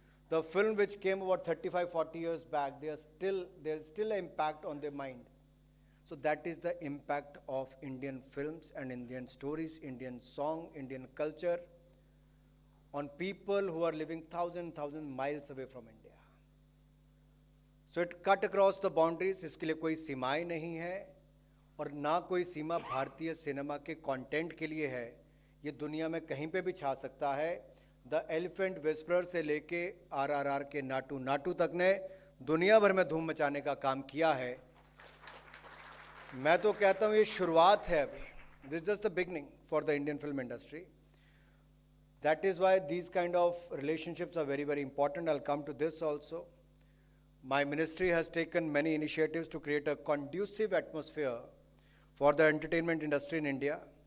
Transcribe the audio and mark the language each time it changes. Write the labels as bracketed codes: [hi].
[en] The film which came about 35, 40 years back, there's still an impact on their mind. So that is the impact of Indian films and Indian stories, Indian song, Indian culture on people who are living thousand miles away from India. So it cut across the boundaries. [hi] इसके लिए कोई सीमाएं नहीं है और ना कोई सीमा भारतीय सिनेमा के कंटेंट के लिए है. ये दुनिया में कहीं पे भी छा सकता है. द एलिफेंट विस्परर से लेके RRR के नाटू नाटू तक ने दुनिया भर में धूम मचाने का काम किया है. मैं तो कहता हूँ ये शुरुआत है अभी. [en] This is just the beginning for the Indian film industry. That is why these kind of relationships are very, very important. I'll come to this also. My ministry has taken many initiatives to create a conducive atmosphere for the entertainment industry in India.